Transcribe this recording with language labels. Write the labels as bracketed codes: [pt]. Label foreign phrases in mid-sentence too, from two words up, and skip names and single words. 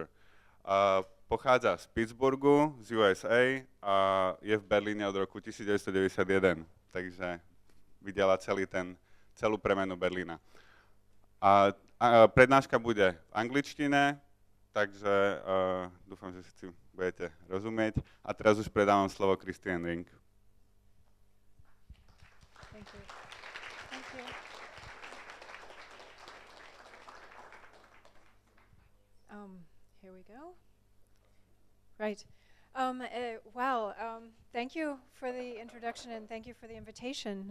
[sk] Pochádza z Pittsburghu, z USA a je v Berlíne od roku 1991, takže videla celú premenu Berlína. A prednáška bude v angličtine, takže dúfam, že si budete rozumieť. A teraz už predávam slovo Kristien Ring. [en] Thank you. Thank you. Here we go. Right. Thank you for the introduction and thank you for the invitation.